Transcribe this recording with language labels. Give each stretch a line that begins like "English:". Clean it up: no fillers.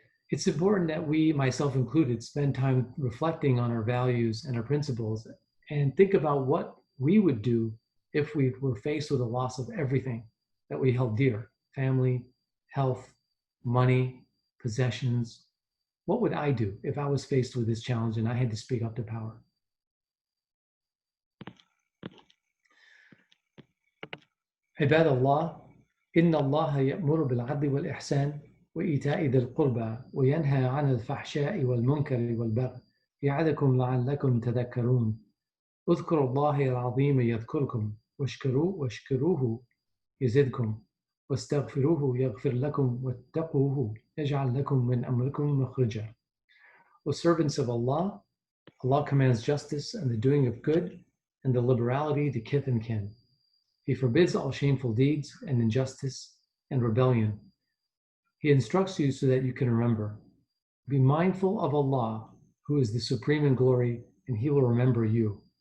English: It's important that we, myself included, spend time reflecting on our values and our principles and think about what we would do if we were faced with a loss of everything that we held dear: family, health, money, possessions. What would I do if I was faced with this challenge and I had to speak up to power?
Arabic: عباد الله إن الله يأمر بالعدل والإحسان وإيتاء ذي القربى وينهى عن الفحشاء والمنكر والبغي يعظكم لعلكم تذكرون اذكروا الله العظيم يذكركم واشكروه يزدكم واستغفروه يغفر لكم واتقوه يجعل لكم من أمركم مخرجا.
English: O servants of Allah, Allah commands justice and the doing of good and the liberality to kith and kin. He forbids all shameful deeds and injustice and rebellion. He instructs you so that you can remember. Be mindful of Allah, who is the supreme in glory, and He will remember you.